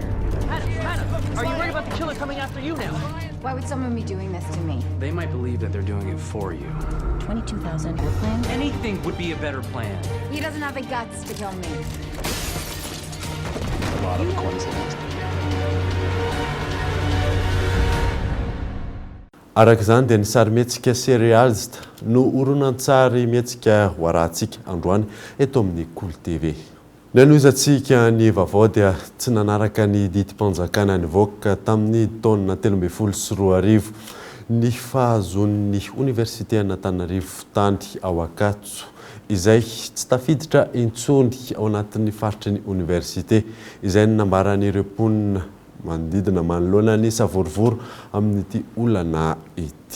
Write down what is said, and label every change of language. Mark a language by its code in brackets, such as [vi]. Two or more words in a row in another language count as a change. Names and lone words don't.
[en] Are you worried about the killer coming after you now? Why would someone be doing this to me? They might believe that they're doing it for you. 22,000 your plan? Anything would be a better plan. He doesn't have the guts to kill me. A lot of coincidence. [mg] Araka izany dia ny sary mihetsika serialista no oronan-tsary mihetsika ho arahantsika androany eto amin'ny Cool TV. Nanoizantsika ny vaovao dia tsy nanaraka ny didim-panjakana nivoaka tamin'ny taona 2014 ny fahazon'ny Université Antananarivo tany ao Ankatso izay tsy tafiditra intsony ao anatin'ny faritry ny université izay nambaran'ireo mponina mandidina manoloana ny savorovoro amin'ity olana ity.